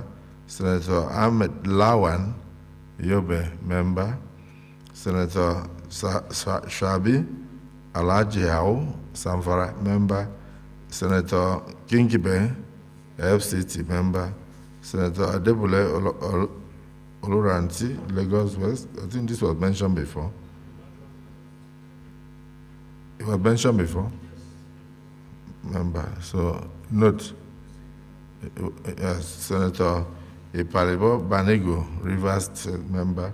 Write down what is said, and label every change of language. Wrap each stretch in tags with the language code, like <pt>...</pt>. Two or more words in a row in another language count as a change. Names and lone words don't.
<en>Senator Ahmed Lawan, Yobe, member. Senator Shabi Alaji Hao, Samfara, member. Senator Kingibe, FCT, member. Senator Adebule Oloranti, Lagos West. I think this was mentioned before. It was mentioned before. Member. So note, Senator Iparibo Banego, Rivers State member.</en>